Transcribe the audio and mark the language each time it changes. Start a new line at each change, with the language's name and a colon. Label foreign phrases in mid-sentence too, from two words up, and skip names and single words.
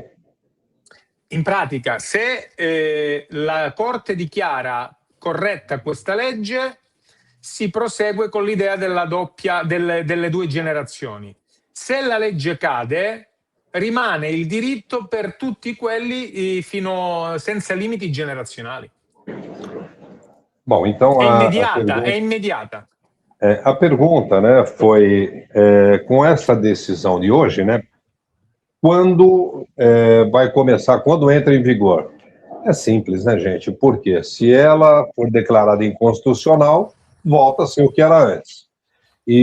Italian: In pratica, se la Corte dichiara corretta questa legge, si prosegue con l'idea della doppia delle due generazioni. Se la legge cade, rimane il diritto per tutti quelli senza limiti generazionali.
Portuguese: Bom, então
Italian: è immediata.
Portuguese: A pergunta, né, foi com essa decisão de hoje, né, quando vai começar, quando entra em vigor? É simples, né, gente? Porque se ela for declarada inconstitucional, volta a ser o que era antes.